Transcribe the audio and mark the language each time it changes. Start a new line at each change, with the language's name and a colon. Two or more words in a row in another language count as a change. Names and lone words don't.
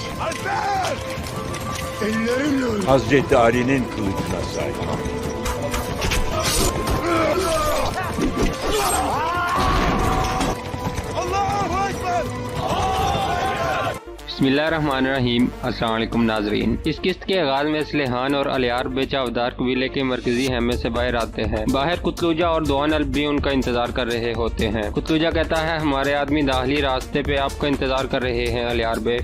Turkish: Alper! Ellerimle Hazreti Ali'nin kılıcına sahip.
Arabic: الله أكبر! بسم الله الرحمن الرحيم۔ السلام علیکم ناظرین.
Urdu: اس قسط کے آغاز میں سلیہان اور علیار بے چاودار قبیلے کے مرکزی خیمے سے باہر آتے ہیں. باہر قتلوجہ اور دوآن ال بھی ان کا انتظار کر رہے ہوتے ہیں. قتلوجہ کہتا ہے ہمارے آدمی داخلی راستے پہ آپ کا انتظار کر رہے ہیں علیار بے.